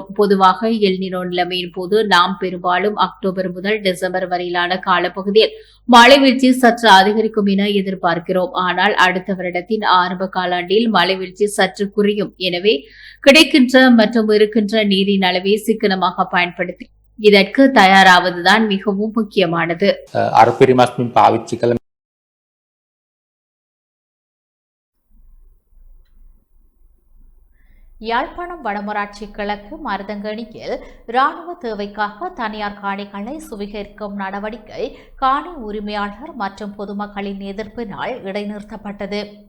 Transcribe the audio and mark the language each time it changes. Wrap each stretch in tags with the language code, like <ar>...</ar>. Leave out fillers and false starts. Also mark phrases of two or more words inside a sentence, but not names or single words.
<ta>பொதுவாக எல்னினோ நிலைமையின் போது நாம் பெரும்பாலும் அக்டோபர் முதல் டிசம்பர் வரையிலான காலப்பகுதியில் மழை வீழ்ச்சி சற்று அதிகரிக்கும் என எதிர்பார்க்கிறோம். ஆனால் அடுத்த வருடத்தின் ஆரம்ப காலாண்டில் மழை வீழ்ச்சி சற்று குறையும். எனவே கிடைக்கின்ற மற்றும் இருக்கின்ற நீரின் அளவை சிக்கனமாக பயன்படுத்தி இதற்கு தயாராவதுதான் மிகவும் முக்கியமானது.</ta> <si>අරපිරිමස්මින් පාවිච්චි කළ</si> <ta>யாழ்ப்பாணம் வடமராட்சி கிழக்கு மருதங்கணியில் இராணுவ தேவைக்காக தனியார் காணிகளை சுவீகரிக்கும் நடவடிக்கை காணி உரிமையாளர் மற்றும் பொதுமக்களின் எதிர்ப்பினால் இடைநிறுத்தப்பட்டது.</ta>